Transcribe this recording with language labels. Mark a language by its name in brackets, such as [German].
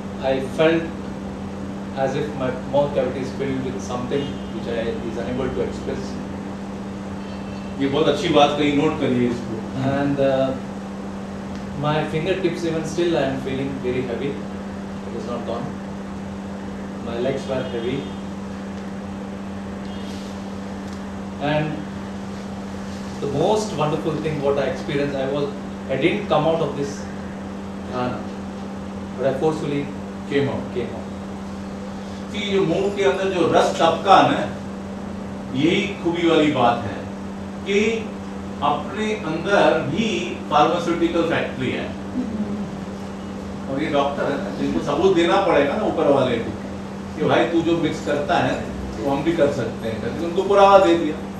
[English] I felt as if my mouth cavity is filled with something which I is unable to express. [Hindi] ये बहुत अच्छी बात कही, note करिए इसको. [English] And my fingertips, even still I am feeling very heavy. It is not gone. My legs were heavy. And the most wonderful thing what I experienced, I didn't come out of this dhyana, but I forcefully came out. [Hindi] कि जो मुंह के अंदर जो रस टपका ना, यही खूबी वाली बात है कि अपने अंदर भी फार्मास्यूटिकल फैक्ट्री है और ये डॉक्टर है ना, जिनको सबूत देना पड़ेगा ना ऊपर वाले को कि भाई तू जो मिक्स करता है तो हम भी कर सकते हैं, करके उनको पुरावा दे दिया.